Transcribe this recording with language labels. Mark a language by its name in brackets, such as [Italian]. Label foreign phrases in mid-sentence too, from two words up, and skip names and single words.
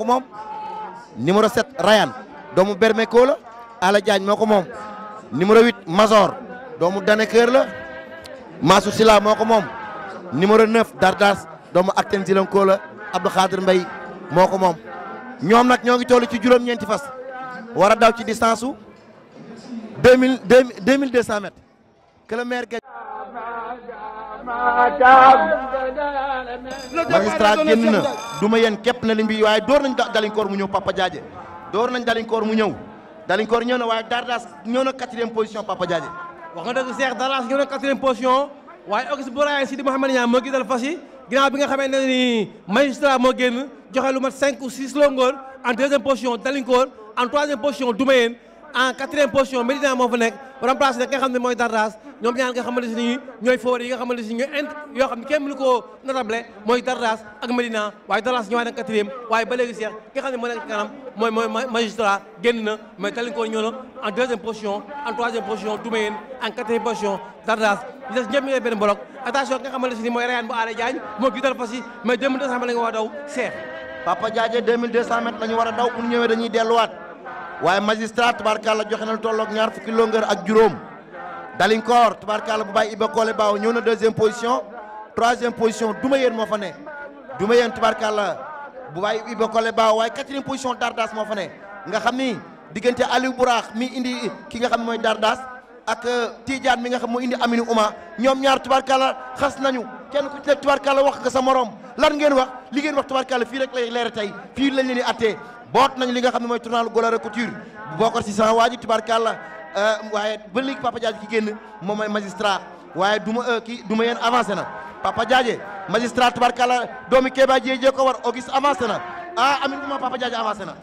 [Wolof] moom numéro 7 Rayane doomu Bermeko la Ala Diagne moo ko moom numéro 8 Mazor doomu Daneker la Massou Sila moo ko moom numéro 9 Dardas doomu Akten Zilanko la Abdou Khadir Mbaye moo ko moom ñoom nag ñoo ngi toll ci juróom-ñeenti fas war a daw ci distance su 2200 mètres [French] que le maire gagne. [Wolof] Magistrat génn na duma yéen képp na liñ bi waaye door nañ Dalinkoor mu ñëw Papa Diadje door nañ Dalinkoor mu ñëw Dalinkoor ñëw na waaye Dardas ñëw na 4e position Papa Diadje. wax nga dëgg Cheikh Dardas ñëw na 4e position waaye Auguste Boraye Sidi Mouhamed Niang moo gisal fas yi ginnaaw bi nga xamee ne ni Magistrat moo génn joxe lu mat [French] 5 ou 6 longueurs en [Wolof] 2e position Dalinkoor [French] en 3e position [Wolof] Doumayeen [French] en 4e position [Wolof] Medina moo fa nekk remplacé nag nga xam ne mooy Dardas ñoom ñaar nga xamante ni ñooy favori yi nga xamante ni ñooy yoo xam ne kenn mënu koo notable mooy Dardas ak Medina waaye Dardas ñëwaat na 4e waaye ba léegi Cheikh ki nga xam ne moo nekk ci kanam mooy Magistrat génn na mais Dalinkoor ñëw na [French] en 2e position en 3e position [Wolof] Doumayeen [French] en 4e position [Wolof] Dardas ñu des ñëpp ñu ngi benn bloc attention ki nga xamante ni mooy Rayane bu Aale Diagne moo giital fas yi mais 2200 mètres la nga war a daw Cheikh Papa Diadje 2200 mètres la ñu war a daw bu ñu ñëwee dañuy delluwaat waaye Magistrat tubaarkàlla joxe na lu tolloog ñaar fukki longueur ak juróom Dalinkoor tubaarkàlla bu bàyyi Iba Kole Baaw ñëw na [French] 2e position 3e position [Wolof] Doumayeen moo fa ne Doumayeen tubaarkàlla bu bàyyi Iba Kole Baaw waaye 4e position Dardas moo fa ne nga xam ni diggante Aliou Bourax mi indi ki nga xam mooy Dardas ak Tidiane mi nga xam moo indi Aminou Ouma ñoom ñaar tubaarkàlla xas nañu kenn ku ci nekk tubaarkàlla wax nga sa morom lan ngeen wax li ngeen wax tubaarkàlla fii rek lay leere tey fii lañ leen di attee boot nañu li nga xam ne mooy tournoi Golare Couture Bokar si sama waa ji tubaarkàlla waaye ba léegi Papa Diadje ki génn moom mooy Magistrat waaye duma yéen avancé na Papa Diadje Magistrat tubaarkàlla doomi Kéba Dieye ko war Auguste avancé na Aminou Ouma Papa Diadje avancé na